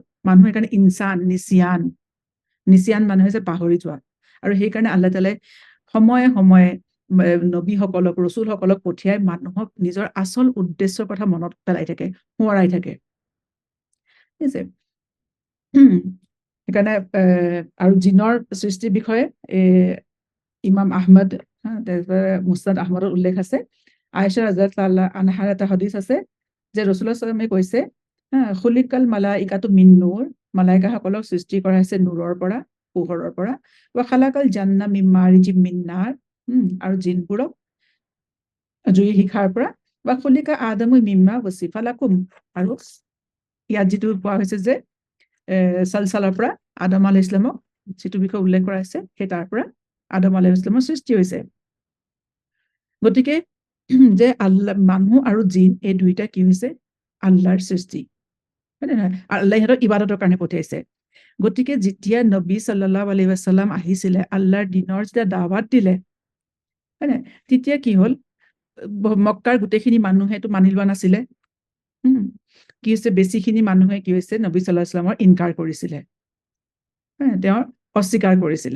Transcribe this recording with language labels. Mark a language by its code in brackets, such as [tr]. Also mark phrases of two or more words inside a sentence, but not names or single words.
[as] মানুহ সেইকাৰণে নিচিয়ান মানুহ হৈছে পাহৰি যোৱা, আৰু সেইকাৰণে আল্লাহ তালাই সময়ে সময়ে নবীসকলক, ৰচুলসকলক পঠিয়াই মানুহক নিজৰ আচল উদ্দেশ্যৰ কথা মনত পেলাই থাকে, সোঁৱৰাই থাকে, ঠিক আছে। সেইকাৰণে আৰু জিনৰ সৃষ্টিৰ বিষয়ে ইমাম আহমদ, মুছনাদ আহমদৰ উল্লেখ আছে। আয়েশা [ar] رضي الله عنها [as] এটা হাদিছ আছে যে ৰাসূলুল্লাহ [ar] صلى الله عليه وسلم [as] কৈছে, [ar] خلقت الملائكة من نور, [as] মালাইকাসকলক সৃষ্টি কৰা হৈছে নূৰৰ পৰা, পোহৰৰ পৰা। [ar] وخلق الجان من مارج من نار, [as] আৰু জিনবোৰক জুইৰ শিখাৰ পৰা। [ar] وخلق آدم مما وصف لكم, [as] আৰু ইয়াত যিটো কোৱা হৈছে যে চালচালৰ পৰা আদম [ar] عليه السلام [as] যিটো বিষয়ে উল্লেখ কৰা হৈছে, সেই তাৰ পৰা আদম [ar] عليه السلام [as] সৃষ্টি হৈছে। গতিকে যে আল্লাহ, মানুহ আৰু জিন এই দুইটা কি হৈছে? আল্লাহৰ সৃষ্টি, হয় নে নহয়? আল্লাহ সিহঁতক ইবাদতৰ কাৰণে পঠিয়াইছে। গতিকে যেতিয়া নবী [ar] صلى الله عليه وسلم [as] আহিছিলে, আল্লাহৰ দিনৰ যেতিয়া দাৱাত দিলে, হয় নাই, তেতিয়া কি হ'ল? মক্কাৰ গোটেইখিনি মানুহেতো মানি লোৱা নাছিলে। কি হৈছে? বেছিখিনি মানুহে কি হৈছে? নবী [ar] صلى الله عليه وسلم [as] ইনকাৰ কৰিছিলে, তেওঁৰ অস্বীকাৰ কৰিছিলে।